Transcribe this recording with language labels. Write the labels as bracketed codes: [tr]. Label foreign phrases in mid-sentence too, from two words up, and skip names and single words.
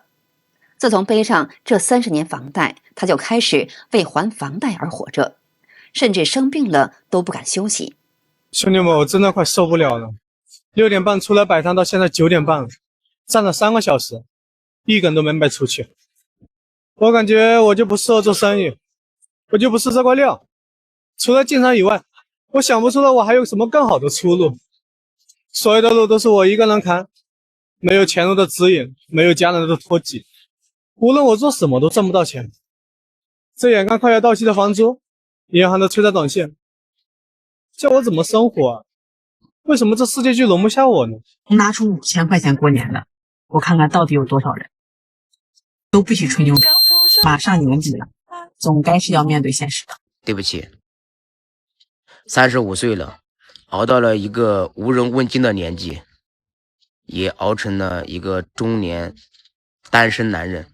[zh] 自從背上這30年房貸，他就開始為還房貸而活着，甚至生病了都不敢休息。兄弟們，我真的快受不了了！6點半出來擺攤，到現在9點半了，站了3個小時，一個人都沒賣出去。我感覺我就不適合做生意，我就不是這塊料。除了經商以外，我想不出來我還有什麼更好的出路。所有的路都是我一個人扛，沒有前路的指引，沒有家人的托舉，無論我做什麼都掙不到錢。這眼看快要到期的房租，銀行的催債短信，叫我怎麼生活啊？為什麼這世界就容不下我呢？拿出5000塊錢過年了，我看看到底有多少人都不許吹牛，馬上年底了，總該是要面對現實的。對不起，35歲了，熬到了一個無人問津的年紀，也熬成了一個中年單身男人。